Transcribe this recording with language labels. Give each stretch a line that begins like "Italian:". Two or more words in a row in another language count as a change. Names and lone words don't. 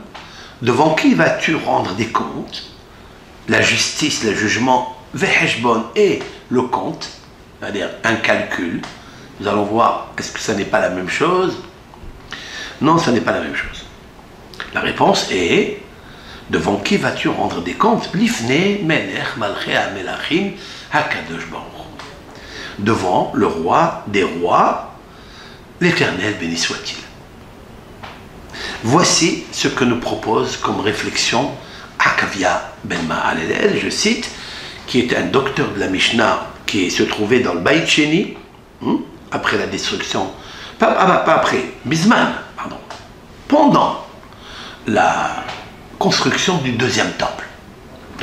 French: Devant qui vas-tu rendre des comptes? La justice, le jugement, veheshbon et le compte, c'est-à-dire un calcul. Nous allons voir, est-ce que ça n'est pas la même chose? Non, ça n'est pas la même chose. La réponse est, devant qui vas-tu rendre des comptes?
Hebrew: לפני מלך מלכי המלכים הקדוש ברוך.
French: Devant le roi des rois, l'Éternel béni soit-il. Voici ce que nous propose comme réflexion Akavia ben Mahalalel, je cite, qui est un docteur de la Mishnah qui se trouvait dans le
Hebrew: בית שני,
French: après la destruction, pas après, Bisman, pardon, pendant la construction du deuxième temple.